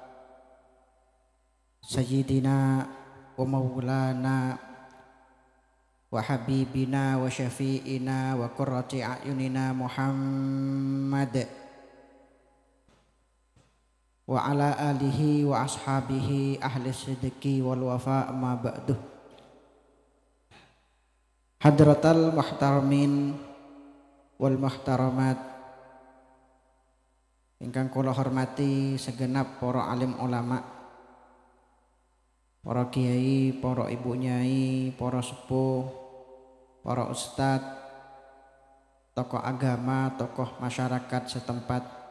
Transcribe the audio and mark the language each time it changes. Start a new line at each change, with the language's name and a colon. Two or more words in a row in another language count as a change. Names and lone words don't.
Arabic: سيدنا ومولانا وحبيبنا وشفيعنا وقرة أعيننا محمد وعلى آله وأصحابه أهل الصدق والوفاء أما بعد. حضرات المحترمين والمحترمات
Javanese: ingkang kula hormati
Indonesian: segenap para alim ulama, para kiai, para ibu nyai, para sepuh, para ustadz, tokoh agama, tokoh masyarakat setempat.